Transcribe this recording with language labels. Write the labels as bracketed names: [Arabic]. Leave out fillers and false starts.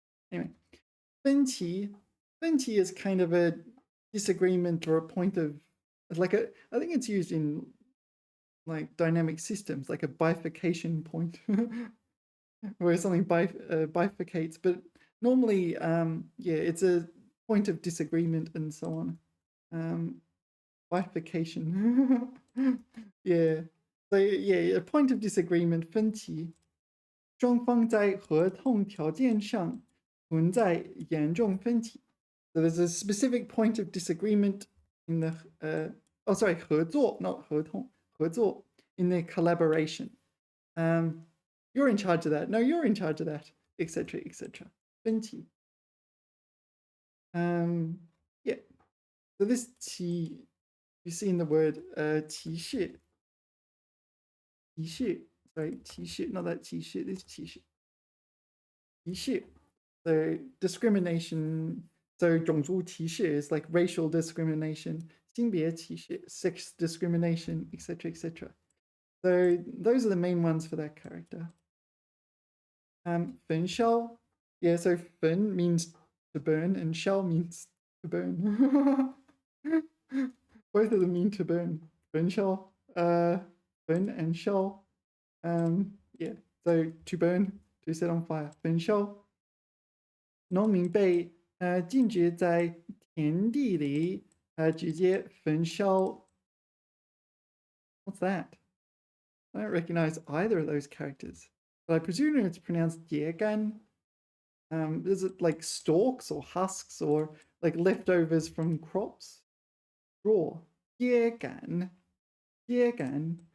[English] Anyway, 分歧 is kind of a disagreement or a point of I think it's used in like dynamic systems, like a bifurcation point where something bifurcates, but normally it's a point of disagreement and so on. Bifurcation. Yeah. So a point of disagreement, 分歧， [Chinese] 双方在合同条件上存在严重分歧。 [English] So there's a specific point of disagreement in the 合作 not 合同，合作 in the collaboration. You're in charge of that. No, you're in charge of that, etc., etc. 分歧.Yeah. So this 歧 you see in the word 歧视. 歧视, sorry, 歧视, not that 歧视, this 歧视. [Chinese] 歧视. [English] So discrimination, so 种族歧视 is like racial discrimination. 性别歧视, sex discrimination, etc., etc. So those are the main ones for that character. 焚烧, yeah, so 焚 means to burn and 烧 means to burn. Both of them mean to burn. 焚烧, 焚 and 烧. Yeah, so to burn, to set on fire. [Chinese] 焚烧。农民被禁止在田地里直接焚烧。 [English] What's that? I don't recognize either of those characters, but I presume it's pronounced 秸秆. Is it like stalks or husks or like leftovers from crops? Straw. 秸秆.秸秆.